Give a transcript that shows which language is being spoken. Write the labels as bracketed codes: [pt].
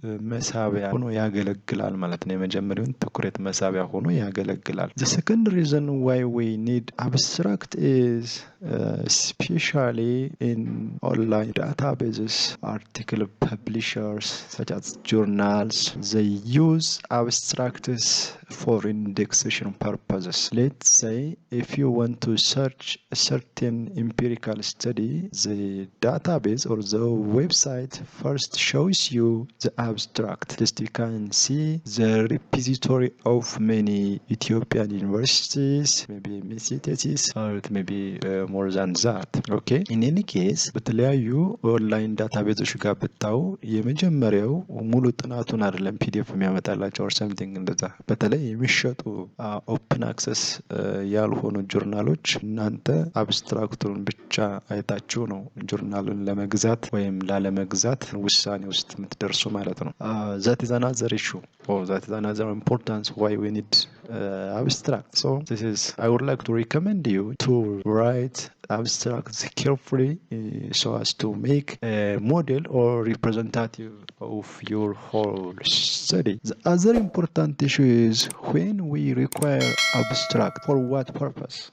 [am] መሳቢያ ሆኖ ያገለግላል ማለት ነው። የመጀመሪያውን ትኩረት መሳቢያ ሆኖ ያገለግላል። [en] The second reason why we need abstract is especially in online databases, article publishers such as journals, they use abstracts for indexation purposes. Let's say if you want to search a certain empirical study, the database or the website first shows you the abstract. Just you can see the repository of many Ethiopian universities, maybe thesis, or it may be more than that. Okay, in any case [am] በተለያዩ ኦንላይን ዳታቤዞች ጋር ብታው የመጀመሪያው ሙሉ ጥናቱን አይደለም ፒዲኤፍ የሚያመጣላቸው [en] or something [am] እንደዛ። በተለይ የሚሸጡ ኦፕን አክሰስ ያልሆኑ ጆርናሎች እናንተ አብስትራክቱን ብቻ አይታችሁ ነው ጆርናሉን ለመግዛት ወይም ላለመግዛት ውሳኔ ውስጥ የምትደርሱ ማለት ነው። [en] that is another issue or that is another importance why we need abstract. So this is I would like to recommend you to write abstracts carefully so as to make a model or representative of your whole study. The other important issue is when we require abstract, for what purpose?